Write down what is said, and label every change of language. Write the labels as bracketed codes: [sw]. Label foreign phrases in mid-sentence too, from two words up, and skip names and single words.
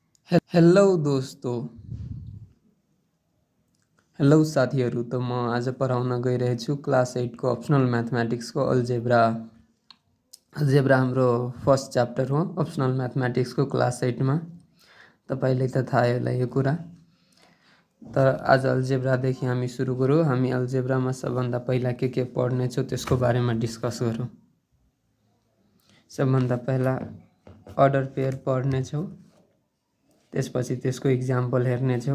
[hi] हेलो दोस्तों, [ne] हेलो साथीहरू। त म आज पढाउन गइरहेछु क्लास 8 को [en] optional mathematics [ne] को अल्जेब्रा। अल्जेब्रा हाम्रो [en] first chapter [ne] हो [en] optional mathematics [ne] को क्लास 8 में। तपाईलाई त थाहै होला यो कुरा। त आज अल्जेब्रादेखि हामी सुरु गरौँ। हामी अल्जेब्रामा सबभन्दा पहिला के पढ्नेछौँ त्यसको बारेमा डिस्कस गरौँ। सबभन्दा पहिला [en] order pair [ne] पढ्नेछौँ, त्यसपछि त्यसको इक्जाम्पल हेर्नेछौँ।